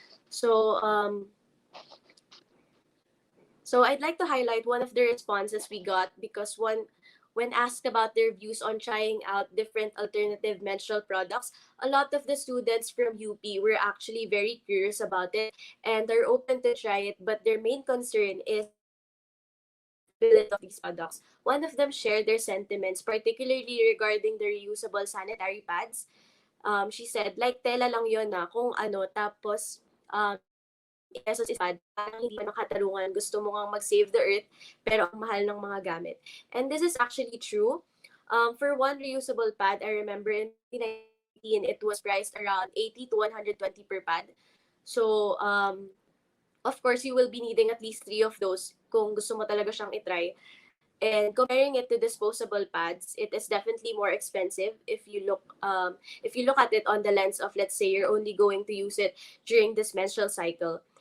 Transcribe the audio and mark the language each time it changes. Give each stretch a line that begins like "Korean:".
English: So, so I'd like to highlight one of the responses we got because when asked about their views on trying out different alternative menstrual products, a lot of the students from UP were actually very curious about it and are open to try it, but their main concern is the availability of these products. One of them shared their sentiments, particularly regarding the reusable sanitary pads.
Filipino: She said, like tela lang yun na kung ano, tapos 80 pesos isang pad, parang hindi pa makatarungan, gusto mo ngang mag-
English: save the earth,
Filipino: pero ang mahal ng mga gamit.
English: And this is actually true. For one reusable pad, I remember in 2019, it was priced around 80 to 120 per pad. So, of course, you will be needing at least three of those
Filipino: kung gusto mo talaga siyang itry.
English: And comparing it to disposable pads, it is definitely more expensive if you look at it on the lens of, let's say, you're only going to use it during this menstrual cycle.